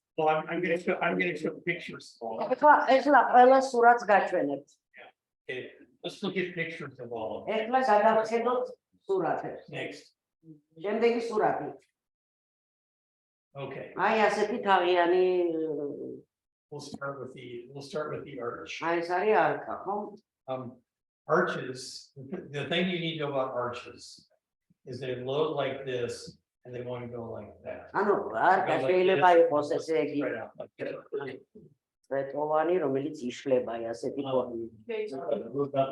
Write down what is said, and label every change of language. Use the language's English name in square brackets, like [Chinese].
[English] Well, I'm going to show pictures. [Georgian] ეხლა ყველა სურათს გაჩვენებთ. [English] Okay, let's look at pictures of all of them. [Georgian] ეხლა გადავხედოთ სურათებს. [English] Next. [Georgian] შემდეგი სურათი. [English] Okay. [Georgian] აი ასეთი თაღიანი [English] We'll start with the arch. [Georgian] აი ეს არის არკა, ხო? [English] Arches. The thing you need to know about arches is they load like this and they want to go like that. [Georgian] ანუ არკა შეიძლება იყოს ესე იგი [English] Spread out like that. [Georgian] წვეტოვანი, რომელიც იშლება აი ასეთი ფორმით.